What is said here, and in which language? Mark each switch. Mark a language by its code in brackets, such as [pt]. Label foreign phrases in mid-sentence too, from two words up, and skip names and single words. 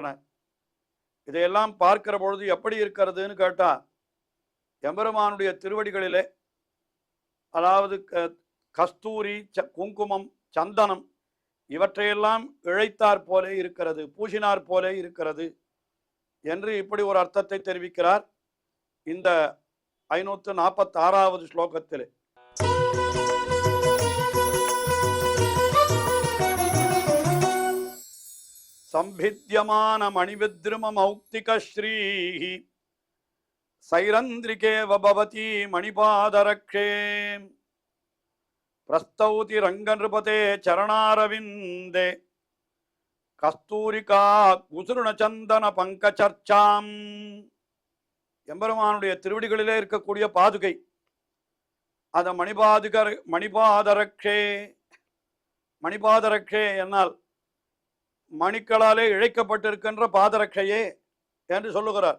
[ta] இதையெல்லாம் பார்க்கிற பொழுது எப்படி இருக்கிறதுன்னு கேட்டா, எம்பெருமானுடைய திருவடிகளிலே அதாவது கஸ்தூரி, குங்குமம், சந்தனம் இவற்றையெல்லாம் இழைத்தார் போலே இருக்கிறது, பூசினார் போலே இருக்கிறது என்று இப்படி ஒரு அர்த்தத்தை தெரிவிக்கிறார் இந்த 546வது ஸ்லோகத்திலே. [sa] संभिद्यमान मणिविद्रुम मौक्तिक श्री सैरंद्रिकेव भवती मणिपादरक्षे प्रस्तौति रंगनृपते चरणारविंदे कस्तूरिका कुसुरुण चंदन पंकचर्चाम. [ta] எம்பெருமானுடைய திருவடிகளிலே இருக்கக்கூடிய பாதுகை அந்த மணிபாதரக்ஷே. மணிபாதரக்ஷே என்னால் மணிக்களாலே இழைக்கப்பட்டிருக்கின்ற பாதரட்சையே என்று சொல்லுகிறார்.